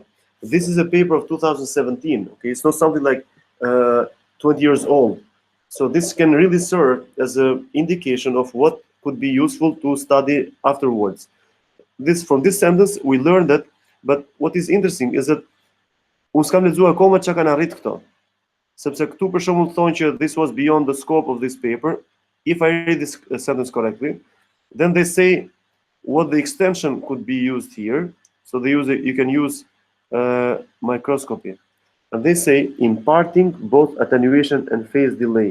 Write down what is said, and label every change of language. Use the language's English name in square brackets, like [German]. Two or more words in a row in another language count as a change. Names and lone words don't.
[English] This is a paper of 2017. Okay, it's not something like 20 years old. So this can really serve as an indication of what could be useful to study afterwards. From this sentence we learn that, but what is interesting is that [Albanian] unë s'kam lexuar akoma çka kanë arrit këto. Sepse këtu për shembull thonë që [English] this was beyond the scope of this paper. If I read this sentence correctly, then they say what the extension could be used here. So they use you can use microscopy. And they say imparting both attenuation and phase delay.